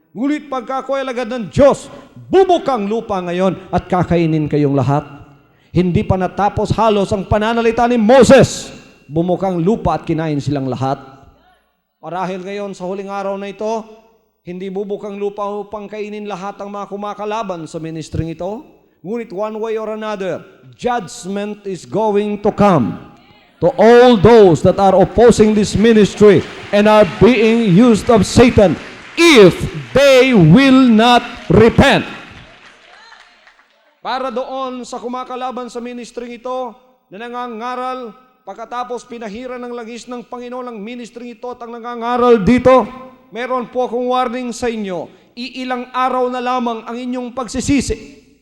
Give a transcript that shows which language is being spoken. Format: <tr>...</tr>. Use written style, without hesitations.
<tl>Ngunit pagka ako ay alagad ng Diyos, bubukang lupa ngayon at kakainin kayong lahat. Hindi pa natapos halos ang pananalita ni Moses, bumukang lupa at kinain silang lahat. Marahil ngayon sa huling araw na ito, hindi bubukang lupa upang kainin lahat ang mga kumakalaban sa ministring ito.</tl> <en>Ngunit one way or another, judgment is going to come to all those that are opposing this ministry and are being used of Satan if they will not repent.</en> <tl>Para doon sa kumakalaban sa ministring ito na nangangaral, pagkatapos pinahiran ng langis ng Panginoon ang ministring ito at ang nangangaral dito, meron po akong warning sa inyo, iilang araw na lamang ang inyong pagsisisi.</tl>